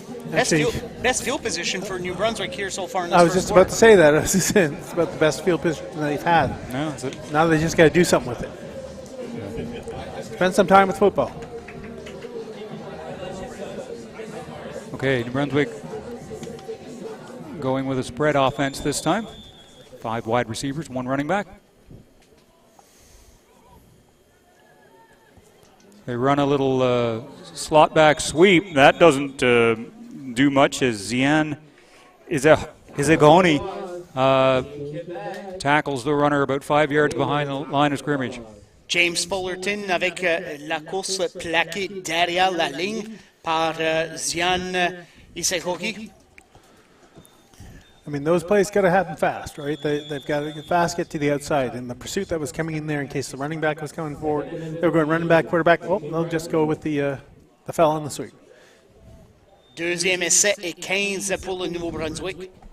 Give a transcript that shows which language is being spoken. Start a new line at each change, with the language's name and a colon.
English: Best field position for New Brunswick here so far in this I was just about to say that. It's about the best field position that they've had. No, that's it. Now they just got to do something with it. Spend some time with football. Okay, New Brunswick going with a spread offense this time. 5 wide receivers, 1 running back. They run a little slot back sweep. That doesn't do much as Zian Izagoni tackles the runner about 5 yards behind the line of scrimmage.
French: James Fullerton avec la course plaquée derrière la ligne par Zian Isekogi.
English: I mean, those plays got to happen fast, right? They've got to get fast, get to the outside. And the pursuit that was coming in there in case the running back was coming forward, they were going running back, quarterback. Well, they'll just go with the foul on the sweep.
French: Deuxième essai et 15 pour le Nouveau-Brunswick.